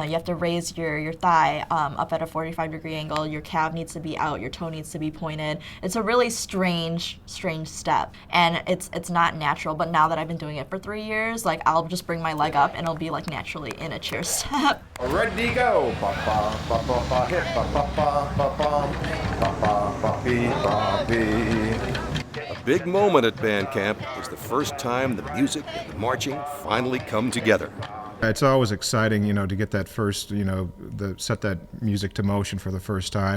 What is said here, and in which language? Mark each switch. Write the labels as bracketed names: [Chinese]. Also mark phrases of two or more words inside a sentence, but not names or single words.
[English] You have to raise your thigh up at a 45-degree angle. Your calf needs to be out. Your toe needs to be pointed. It's a really strange step, and it's not natural. But now that I've been doing it for 3 years, I'll just bring my leg up, and it'll be naturally in a chair step. Ready, go. Ba ba ba ba ba hit ba ba ba ba ba ba ba ba ba. A big moment at band camp is the first time the music and the marching finally come together. It's always exciting, to get that first, set that music to motion for the first time.